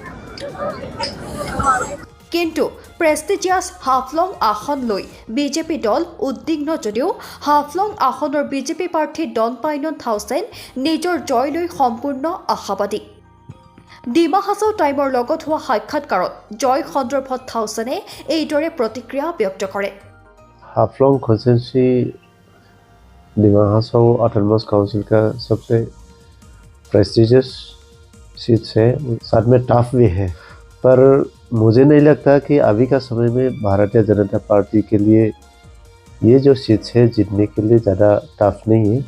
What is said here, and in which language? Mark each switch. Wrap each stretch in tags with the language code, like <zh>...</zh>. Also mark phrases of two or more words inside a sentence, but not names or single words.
<as>কিন্তু প্ৰেষ্টিজিয়াছ হাফলং আসন লৈ বিজেপি দল উদ্বিগ্ন যদিও হাফলং আসনৰ বিজেপি প্ৰাৰ্থী ডনপাইনন থাউচেন নিজৰ জয় লৈ সম্পূৰ্ণ আশাবাদী। ডিমা হাছাও টাইমৰ লগত হোৱা সাক্ষাৎকাৰত জয় সন্দৰ্ভত থাউচেনে এইদৰে প্ৰতিক্ৰিয়া ব্যক্ত কৰে।</as> <hi>हाफलंग कॉन्स्टिट्यूंसी डिमा हासाओ ऑटोनमस काउंसिल का सबसे</hi> <en>prestigious seat</en> <hi>है, साथ में टफ भी है, पर मुझे नहीं लगता कि अभी का समय में भारतीय जनता पार्टी के लिए ये जो सीट है जीतने के लिए ज़्यादा टफ नहीं है।</hi>